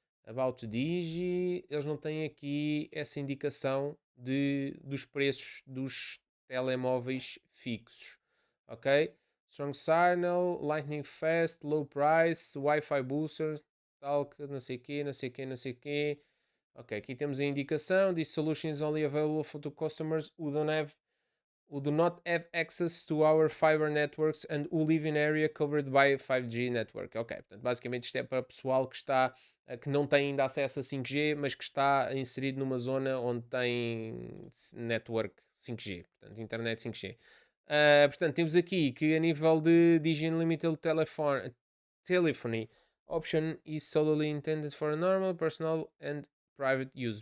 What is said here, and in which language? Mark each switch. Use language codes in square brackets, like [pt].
[pt] About Digi, eles não têm aqui essa indicação dos preços dos telemóveis fixos, ok? Strong Signal, Lightning Fast, Low Price, Wi-Fi Booster, tal, que não sei o quê, não sei o quê, não sei o quê. Ok, aqui temos a indicação. [en] These solutions only available to customers who do not have access to our fiber networks and who live in area covered by 5G network. [pt] Ok, portanto, basicamente isto é para pessoal que está que não tem ainda acesso a 5G, mas que está inserido numa zona onde tem network 5G, portanto, internet 5G. Portanto, temos aqui que a nível de [en] Digi Unlimited Telephony option is solely intended for normal, personal and private use.